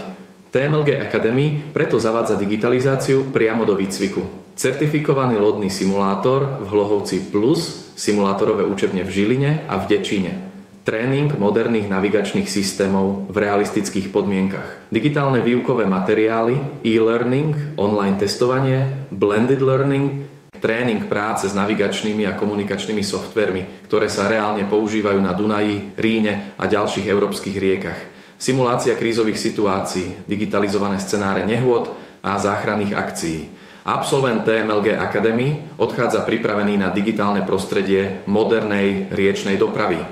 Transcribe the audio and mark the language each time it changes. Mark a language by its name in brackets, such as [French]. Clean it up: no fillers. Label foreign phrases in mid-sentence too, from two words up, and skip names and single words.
[Slovak] TMLG Academy preto zavádza digitalizáciu priamo do výcviku. Certifikovaný lodný simulátor v Hlohovci Plus, simulátorové učebne v Žiline a v Dečíne. Tréning moderných navigačných systémov v realistických podmienkach. Digitálne výukové materiály, e-learning, online testovanie, [English] blended learning, [Slovak] tréning práce s navigačnými a komunikačnými softvermi, ktoré sa reálne používajú na Dunaji, Ríne a ďalších európskych riekach. Simulácia krízových situácií, digitalizované scenáre nehôd a záchranných akcií. Absolvent TMLG Academy odchádza pripravený na digitálne prostredie modernej riečnej dopravy.